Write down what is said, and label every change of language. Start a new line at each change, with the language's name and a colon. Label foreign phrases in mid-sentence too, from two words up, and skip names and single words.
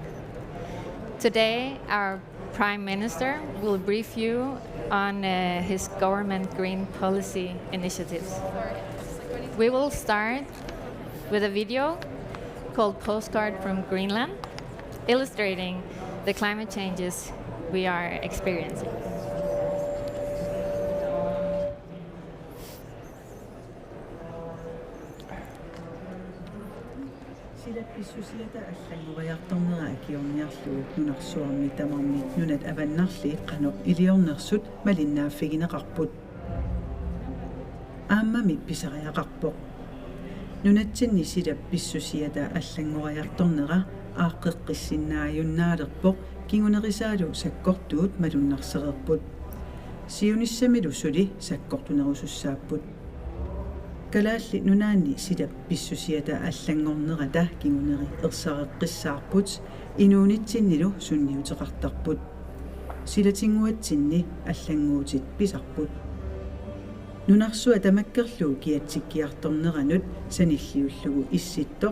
English: Today, our Prime Minister will brief you on his government green policy initiatives. We will start with a video called Postcard from Greenland, illustrating the climate changes we are experiencing.
Kalaallisut: Pisusilata аллангориарторнера акиорниарлугу нунарсуарми тамарми нунат аваннарли qano илиорнерсут малиннааффигинеқарпут ааммами писариақарпоқ нунатсинни силап писсусиата аллангориарторнера ааққеққиссиннааюннаалерпоқ кингунерисаалу саккортуут малуннарсеқерпут сиуниссамилу сули саккортунерусуссааппут Kalaalli nunaanni silap pissusiata allangornerata kinguneri ersaqeqqissаарput inuunitsinnilu sunniuteqartarput silatinguatsinni allanguutit pisarput nunarsua tamakkerluu kiatsikkiartorneranut sanilliullugu issittoq